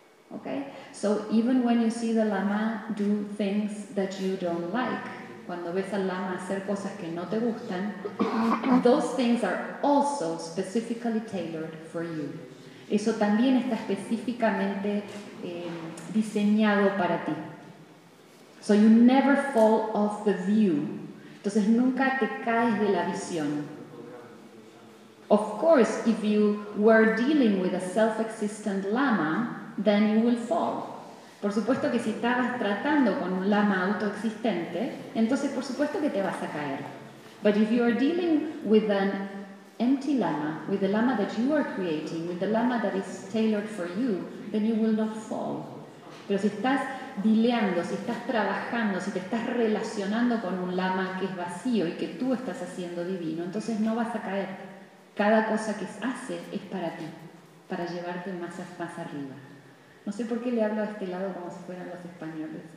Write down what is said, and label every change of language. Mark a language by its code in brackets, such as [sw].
[en] Okay? So even when you see the Lama do things that you don't like, [es] cuando ves al Lama hacer cosas que no te gustan, [en] those things are also specifically tailored for you. [es] Eso también está específicamente diseñado para ti. [en] So you never fall off the view. [es] Entonces nunca te caes de la visión. [en] Of course, if you were dealing with a self-existent lama, then you will fall. [es] Por supuesto que si estabas tratando con un lama autoexistente, entonces por supuesto que te vas a caer. [en] But if you are dealing with an empty lama, with the lama that you are creating, with the lama that is tailored for you, then you will not fall. [es] Pero si estás dileando, si estás trabajando, si te estás relacionando con un lama que es vacío y que tú estás haciendo divino, entonces no vas a caer. Cada cosa que haces es para ti, para llevarte más, más arriba. No sé por qué le hablo a este lado como si fueran los españoles.